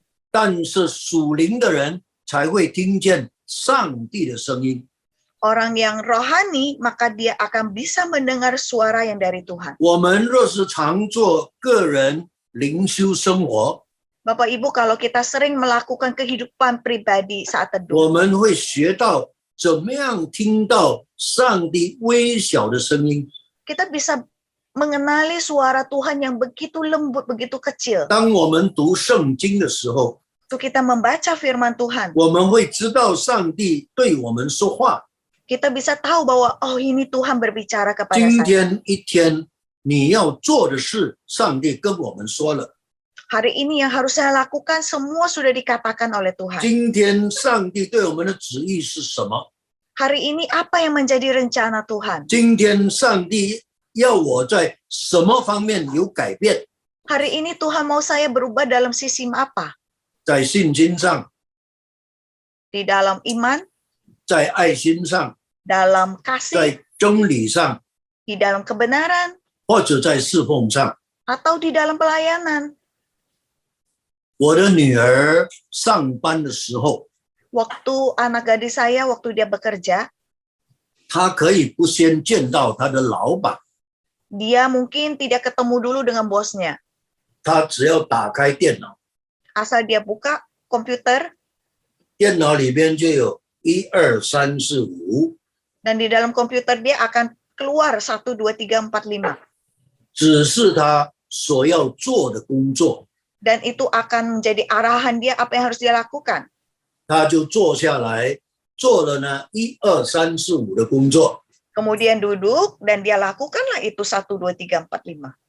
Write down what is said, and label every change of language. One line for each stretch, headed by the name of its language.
Chinese: 但是属灵的人才会听见上帝的声音。
Indonesian: Orang yang rohani, maka dia akan bisa mendengar suara yang dari Tuhan.
Chinese: 我们若是常做个人灵修生活，
Indonesian: Bapak Ibu, kalau kita sering melakukan kehidupan pribadi saat
Chinese: 我们会学到怎么样听到上帝微小的声音。
Indonesian: kita bisa mengenali suara Tuhan yang begitu lembut, begitu kecil.
Chinese: 当我们读圣经的时候，
Indonesian: Waktu kita membaca firman Tuhan,
Chinese: 我们会知道上帝对我们说话。
Indonesian: kita bisa tahu bahwa, oh ini Tuhan berbicara kepada
Chinese: 今
Indonesian: saya.
Chinese: 天一天你要做的事，上帝跟我们说了。
Indonesian: Hari ini yang harus saya lakukan, semua sudah dikatakan oleh Tuhan.
Chinese: 今天上帝对我们的旨意是什么？
Indonesian: Hari ini apa yang menjadi rencana Tuhan?
Chinese: 今天上帝要我在什么方面有改变？
Indonesian: Hari ini Tuhan mau saya berubah dalam sisi apa?
Chinese: 在信心上，
Indonesian: Di dalam iman,
Chinese: 在爱心上，
Indonesian: dalam kasih,
Chinese: 在真理上，
Indonesian: di dalam kebenaran,
Chinese: 或者在侍奉上。
Indonesian: atau di dalam pelayanan.
Chinese: 我的女儿上班的时候，
Indonesian: Waktu anak gadis saya, waktu dia bekerja,
Chinese: 她可以不先见到她的老板，
Indonesian: dia mungkin tidak ketemu dulu dengan bosnya.
Chinese: 她只要打开电脑，
Indonesian: Asal dia buka komputer,
Chinese: 电脑里边就有1、2、3、4、5，
Indonesian: dan di dalam komputer dia akan keluar 1, 2, 3, 4, 5.
Chinese: 指示她所要做的工作，
Indonesian: Dan itu akan menjadi arahan dia apa yang harus dia lakukan.
Chinese: 她就坐下来做了呢1、2、3、4、5的工作。
Indonesian: Kemudian duduk dan dia lakukanlah itu 1, 2, 3, 4, 5.